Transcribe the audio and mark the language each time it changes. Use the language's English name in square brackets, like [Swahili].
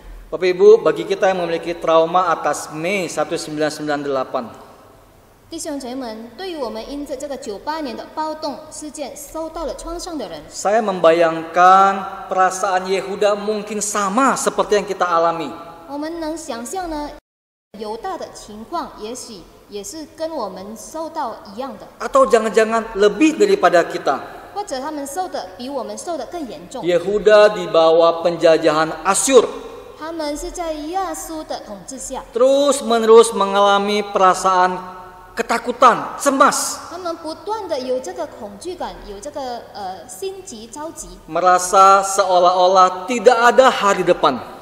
[Indonesian] Bapak Ibu, bagi kita yang memiliki trauma atas Mei 1998, [Chinese] 弟兄姐妹们，对于我们因着这个98年的暴动事件受到了创伤的人， [Indonesian] saya membayangkan perasaan Yehuda mungkin sama seperti yang kita alami. [Chinese] 我们能想象呢，犹大的情况也许也是跟我们受到一样的， [Indonesian] Atau jangan-jangan lebih daripada kita. [Chinese] 或者他们受的比我们受的更严重。 [Indonesian] Yehuda di bawah penjajahan Asyur, [Chinese] 他们是在亚述的统治下， [Indonesian] terus-menerus mengalami perasaan ketakutan, cemas, [Chinese] 他们不断的有这个恐惧感，有这个心急着急， [Indonesian] merasa seolah-olah tidak ada hari depan.